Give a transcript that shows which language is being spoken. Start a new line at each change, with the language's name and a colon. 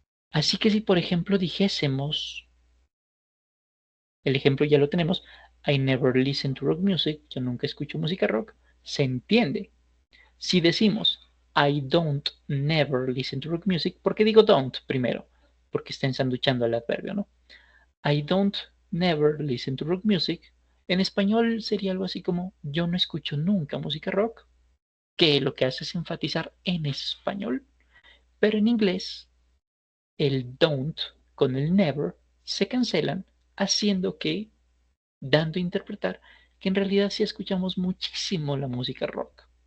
Spanish: Así que si por ejemplo dijésemos, el ejemplo ya lo tenemos,
English: I never listen to rock music,
Spanish: yo nunca escucho música rock, se entiende. Si decimos
English: I don't never listen to rock music,
Spanish: ¿por qué digo don't primero? Porque está ensanduchando el adverbio, ¿no?
English: I don't never listen to rock music.
Spanish: En español sería algo así como yo no escucho nunca música rock, que lo que hace es enfatizar en español, pero en inglés el don't con el never se cancelan, haciendo que, dando a interpretar que en realidad sí escuchamos muchísimo la música rock.